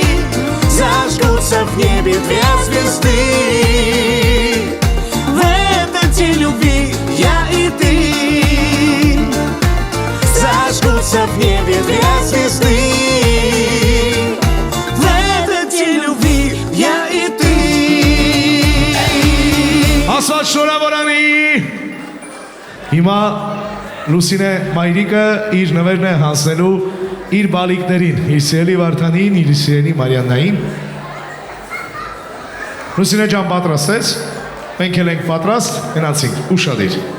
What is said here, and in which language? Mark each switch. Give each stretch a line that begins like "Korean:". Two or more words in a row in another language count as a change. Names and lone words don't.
Russian: Зажгутся в небе две звезды. В этот день любви я и ты зажгутся в небе две звезды. В этот день любви я и ты.
Armenian: Աստված շնորհավորանի։ Հիմա Լուսինե Մայրիկը իր նվերն է հանձնելու իր բալիկներին, իր սիրելի Վարդանին, իր սիրելի Մարիաննային։ Լուսինե ջան պատրաստ ես։ Մենք էլ ենք պատրաստ, գնացինք, ուշադիր։